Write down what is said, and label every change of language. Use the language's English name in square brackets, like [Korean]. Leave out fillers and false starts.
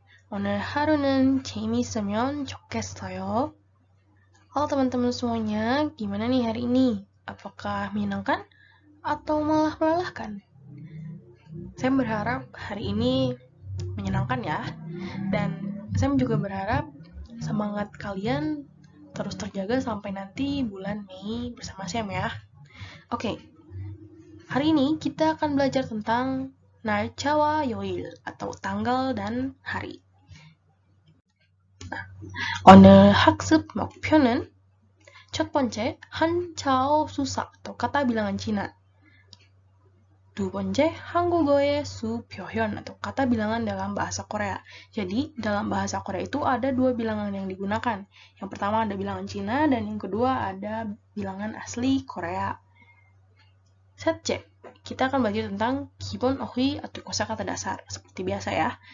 [Korean] 오늘 하루는 재미있으면 좋겠어요. [Indonesian] Halo teman-teman semuanya, gimana nih hari ini? Apakah menyenangkan atau malah melelahkan? Saya berharap hari ini menyenangkan ya. Dan saya juga berharap semangat kalian terus terjaga sampai nanti bulan Mei bersama Sam ya. Oke, hari ini kita akan belajar tentang [Korean] 날짜와 요일 [Indonesian] atau tanggal dan hari. [Korean] 오늘 학습 목표는 첫 번째, 한자어 수사 [Indonesian] atau kata bilangan Cina. [Korean] 두 번째, 한국어의 수표현 [Indonesian] atau kata bilangan dalam bahasa Korea. Jadi, dalam bahasa Korea itu ada dua bilangan yang digunakan. Yang pertama ada bilangan Cina dan yang kedua ada bilangan asli Korea. 셋째, kita akan belajar tentang [Korean] 기본 어휘 [Indonesian] atau kosakata dasar seperti biasa ya.